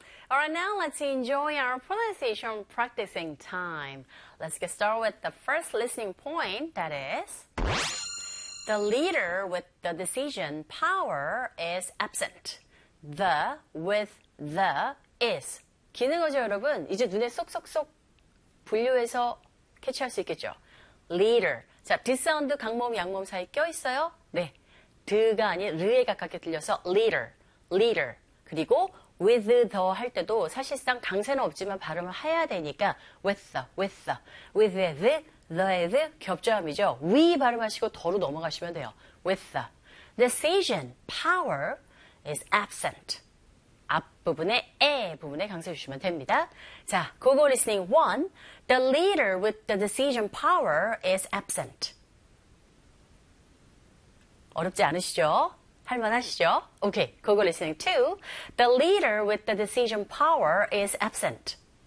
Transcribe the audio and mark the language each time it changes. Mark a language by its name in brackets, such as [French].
[English] All right, now let's enjoy our pronunciation practicing time. Let's get started with the first listening point, that is, the leader with the decision power is absent. The with the is. [Korean] 기는 거죠, 여러분? 이제 눈에 쏙쏙쏙 분류해서 캐치할 수 있겠죠? [English] Leader. [Korean] 자, 디사운드 강모음, 양모음 사이 껴있어요? 네. 드가 아닌 르에 가깝게 들려서 leader, leader. 그리고 with the 할 때도 사실상 강세는 없지만 발음을 해야 되니까 with the, with the, with the, the, the 겹자음이죠. 위 발음하시고 더로 넘어가시면 돼요. [English] With the decision power is absent. [Korean] 앞부분에 에 부분에 강세 주시면 됩니다. [English] 자, Google listening 1. The leader with the decision power is absent. [Korean] 어렵지 않으시죠? 할만하시죠? [English] Okay, Google listening 2. The leader with the decision power is absent.